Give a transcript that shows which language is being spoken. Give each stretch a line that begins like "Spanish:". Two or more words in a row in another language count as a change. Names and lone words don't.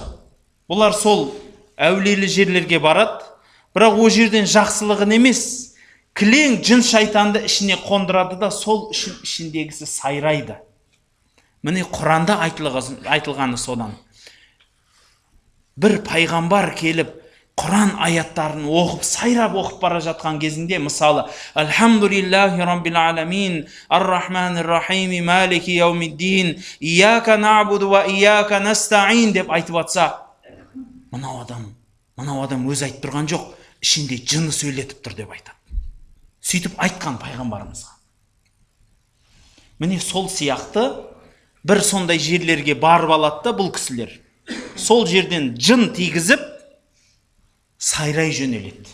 Kazakh: Бұлар сол әулиелі жерлерге барады, бірақ о жерден жақсылығын емес, кілең жын шайтанды ішіне қондырады да, сол ішіндегісі сайрайды. Міне Құранда айтылғаны содан. Бір пайғамбар келіп, Құран аяттарын оқып, сайрап оқып бара жатқан кезінде, мысалы,
Arabic: الحمد لله رب العالمين الرحمن الرحيم مالك يوم الدين إياك نعبد وإياك نستعين
Kazakh: деп айтып атса, мынау адам өз айтып тұрған жоқ, ішінде жыны сөйлетіп тұр деп айтады. Сөйтіп айтқан пайғамбарымызға. Міне сол сияқты бір сондай жерлерге барып алады да бұл кісілер. Сол жерден жын тигізіп, сайрай жөнеледі.